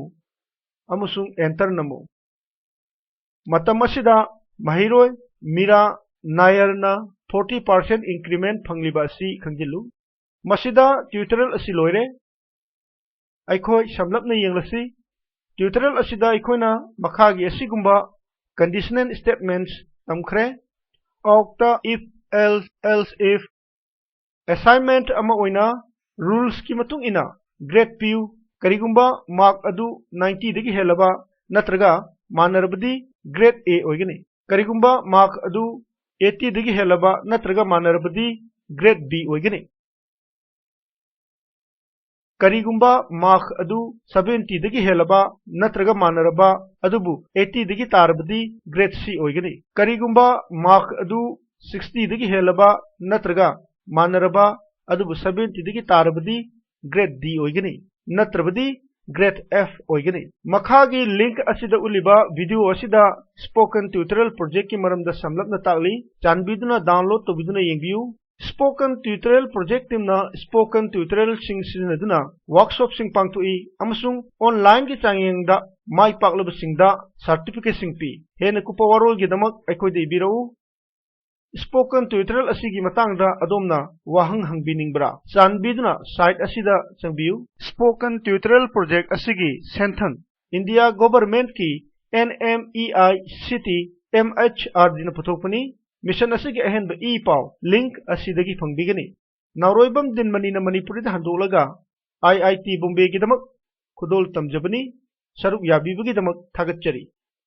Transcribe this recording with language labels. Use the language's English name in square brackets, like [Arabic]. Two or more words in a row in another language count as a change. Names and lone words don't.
[Manipuri] অমসুং এন্টর নমু মতম অসিদা মহিরোই মীরা নাযরনা 40% ইনক্রিমেন্ট ফংলিবা অসি খনজিলু মসিদা টিউটোরিয়েল অসি লোইরে ঐখোই সমলপনা য়েংলসি টিউটোরিয়েল অসিদা ঐখোইনা মখাগী অসিগুম্বা [English] conditional statements [Manipuri] তমখ্রে ওক্তা [English] if else if [Manipuri] assignment ama oina rules ki matung ina grade piu karigumba mark adu 90 dagi helaba natraga manarabadi grade A oigani karigumba mark adu 80 dagi helaba natraga manarabadi grade B oigani karigumba mark adu 70 dagi helaba natraga manaraba adubu 80 dagi tarabadi grade C oigani karigumba mark adu 60 dagi helaba natraga manaraba adubu 70 dagi tarabadi grade D oigani natrabadi grade F oigani makhagi link asida uliba video asida [English] spoken tutorial project [Manipuri] ki maramda samlapna tagli chanbiduna download to biduna yengbiu [English] spoken tutorial [Manipuri] project timna [English] spoken tutorial [Manipuri] sing sinaduna workshop sing pangtui amasung online ki changyengda mai paklaba singda certificate sing pi hena kupa warol gi damak aikoide ibirau [English] spoken tutorial [Manipuri] asigi matangda adomna wahang hangbiningbra chanbiduna site asida changbiu [English] spoken tutorial project [Manipuri] asigi senthang [English] India government [Manipuri] ki NMEICT MHR dina puthokpani mission asigi ahenba e-paw link asidagi fangbigani nauroibam din manina manipuri da handolaga IIT Bombay gi damak khudol tamjabani saruk yabibagi damak thagatchari